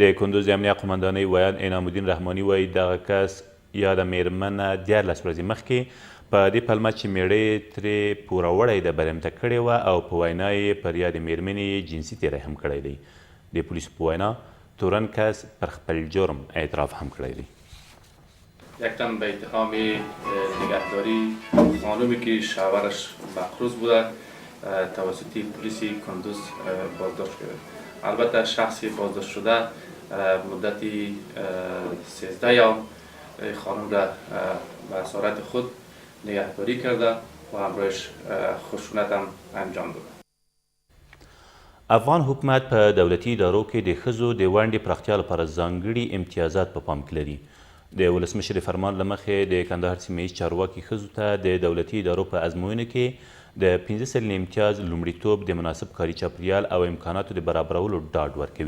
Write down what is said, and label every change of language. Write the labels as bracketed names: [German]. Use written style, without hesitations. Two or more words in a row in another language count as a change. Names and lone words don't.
[Pashto] د کندوز د امنیه قمندانۍ ویان انعام الدین رحماني وایي دغه کس یا د میرمنه 14 ورځې مخکې په دې پلمه چې میړه ترې پوروړی د برمته کړې وه او په وینا یې پر یادې میرمنې جنسي تیری هم کړی دی. د پولیسو په وینا تورن کس پر خپل جرم اعتراف هم کړی دی. [Persian] یک تن به اتهام نگهداری خانومی که شوهرش مفروض بوده توسط پلیس کندوز بازداشت شده. البته شخص بازداشت شده مدتی 13 ایام خانم را به اسارت خود نگهداری کرده و همراهش خشونت هم انجام داده. [Pashto] افغان حکومت په دولتي ادارو کې د ښځو د ونډې پراختیا لپاره ځانګړي امتیازات په پام کې لري. د ولسمشر فرمان له مخې د کندهار سیمه ییز چارواکي ښځو ته د دولتي ادارو په ازموینو کې د 15 سلنې امتیاز لومړیتوب د مناسب کاري چاپریال او امکاناتو د برابرولو ډاډ ورکوي.